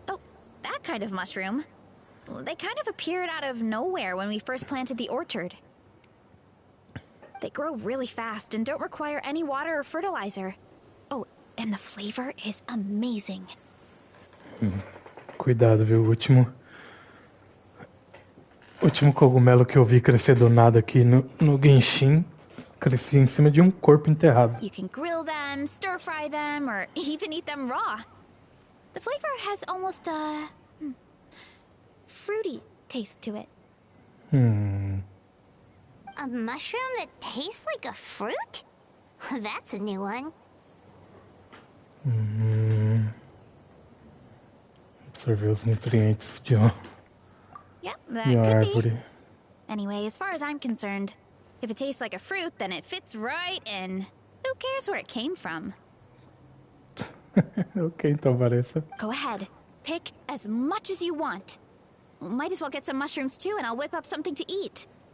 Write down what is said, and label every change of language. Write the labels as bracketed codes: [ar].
[en] Oh, that kind of mushroom. They kind of appeared out of nowhere when we first planted the orchard. They grow really fast and don't require any water or fertilizer. Oh, and the flavor is amazing. [pt] Cuidado, viu? O último cogumelo que eu vi crescer do nada aqui no Genshin crescia em cima de um corpo enterrado. [en] You can grill them, stir fry them, or even eat them raw. The flavor has almost a fruity taste to it. A mushroom that tastes like a fruit? That's a new one. [pt] Absorver os nutrientes de uma [en] Yep, that could be. [pt] árvore. [en] Anyway, as far as I'm concerned, if it tastes like a fruit, then it fits right in. Who cares where it came from? [pt] Ok, então Varesa. [en] Go ahead. Pick as much as you want. Might as well get some mushrooms too, and I'll whip up something to eat.